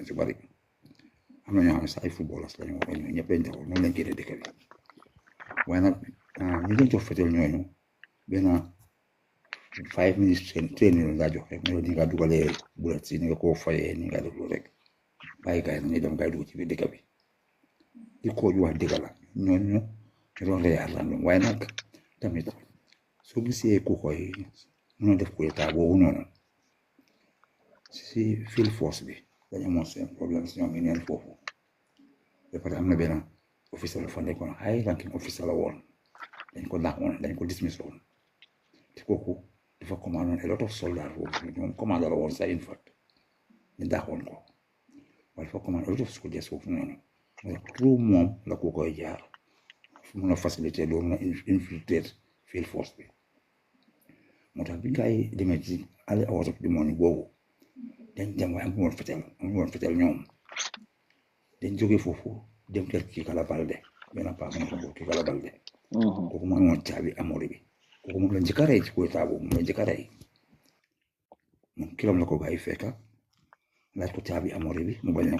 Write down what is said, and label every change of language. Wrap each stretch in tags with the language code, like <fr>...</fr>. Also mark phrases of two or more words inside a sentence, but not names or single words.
<wo>si bari am na ñoo xam ne sax ay footballers lañu woon ñoom ñëpp dañ taxoon noonu lañ génne dëkk bi waaye nag ñu leen jox fetel ñooñu benn</wo> <en>5 minutes training</en> <wo>la jox rek ni nga dugalee bulet si ni nga koo fayee ni nga def loolu rek bàyyi gars yi nañu dem gars yi dugg ci biir dëkk bi di ko wax dëgg la ñooñu ñu doon reyaat la ñoom waaye nag tamit soo gisee ku koy mën a def</wo> <fr>coup d'état</fr> <wo>boobu noonu si</wo> <en>field force</en> <wo>bi dañu amoon seen problème si ñoom ñu neen foofu ba pare am na benn officier la fa nekkoon</wo> <en>high ranking</en> <wo>officier la woon dañ ko dàqoon dañ ko dismiss woon te kooku dafa commandé</wo> <en>a lot of</en> <wo>soldats foofu ñoom commandé la woon sax</wo> <en>in fact</en> <wo>ñu dàqoon ko waaye dafa commandé</wo> <en>a lot of soldiers</en> <wo>foofu noonu mooy trop moom la ko koy jaar mun a facilité loolu mun a infiltrer</wo> <en>field force</en> <wo>bi moo tax bi gars yi demee ci</wo> <en>early hours of the morning</en> <wo>boobu dañ dem waaye amuñu woon fetel ñoom dañ jógee foofu dem kër Kikala Balde benn paa mu nekk Kikala Balde kooku mu amoon caabi amori bi kooku moom la njëkk a rey ci</wo> <fr>coup d'état</fr> <wo>boobu moom la njëkk a rey moom kilom la ko gars yi fekka laaj ko caabi amori bi mu bañ leen</wo>